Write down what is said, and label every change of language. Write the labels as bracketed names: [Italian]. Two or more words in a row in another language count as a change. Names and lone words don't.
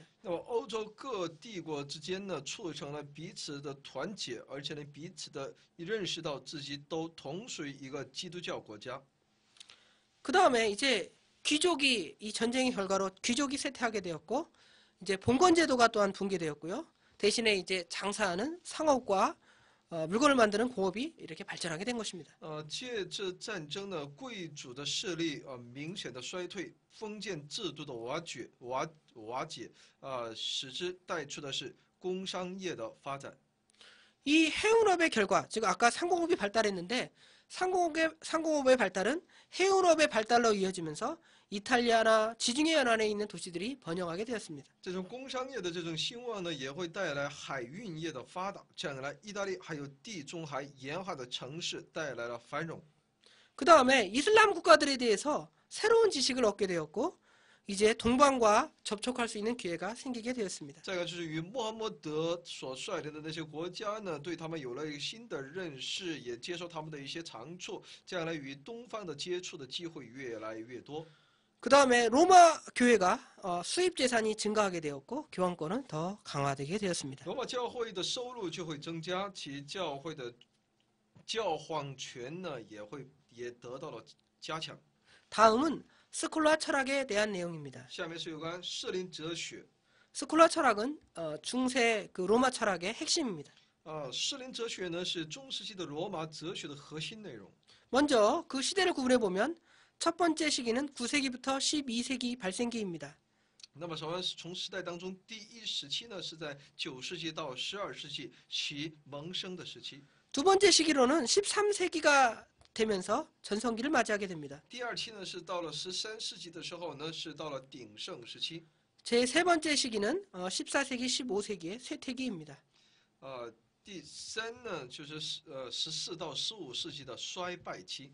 [Chinese] 那么欧洲各帝国之间呢促成了彼此的团结，而且呢彼此的认识到自己都同属于一个基督教国家。 [Korean] 그 다음에 이제 귀족이 이 전쟁의 결과로 귀족이 쇠퇴하게 되었고 이제 봉건 제도가 또한 붕괴되었고요. 대신에 이제 장사하는 상업과 물건을 만드는 공업이 이렇게 발전하게 된 것입니다. [Chinese] 借着战争呢，贵族的势力明显的衰退，封建制度的瓦解，使之带出的是工商业的发展。 [Korean] 이 해운업의 결과, 즉 아까 상공업이 발달했는데 상공업의 발달은 해운업의 발달로 이어지면서 이탈리아나 지중해 연안에 있는 도시들이 번영하게 되었습니다. [Chinese] 这种工商业的这种兴旺呢，也会带来海运业的发达，这样一来，意大利还有地中海沿海的城市带来了繁荣。 [Korean] 그 다음에 이슬람 국가들에 대해서 새로운 지식을 얻게 되었고 이제 동방과 접촉할 수 있는 기회가 생기게 되었습니다. [Chinese] 再一个就是与穆罕默德所率领的那些国家呢，对他们有了一个新的认识，也接受他们的一些长处，这样呢，与东方的接触的机会越来越多。 [Korean] 그 다음에 로마 교회가 수입 재산이 증가하게 되었고 교황권은 더 강화되게 되었습니다. [Chinese] 罗马教会的收入就会增加，其教会的教皇权呢也得到了加强。 [Korean] 다음은 스콜라 철학에 대한 내용입니다. [Chinese] 下面是有关士林哲学。 [Korean] 스콜라 철학은 중세 그 로마 철학의 핵심입니다. [Chinese] 士林哲学呢是中世纪的罗马哲学的核心内容。 [Korean] 먼저 그 시대를 구분해 보면 첫 번째 시기는 9세기부터 12세기 발생기입니다. [Chinese] 那么首先是从时代当中，第一时期呢是在9世纪到12世纪其萌生的时期。 [Korean] 두 번째 시기로는 13세기가 되면서 전성기를 맞이하게 됩니다. [Chinese] 第二期呢是到了13世纪的时候呢是到了鼎盛时期。 [Korean] 제 세 번째 시기는 14세기, 15세기의 쇠퇴기입니다. [Chinese] 第三呢就是14到15世纪的衰败期。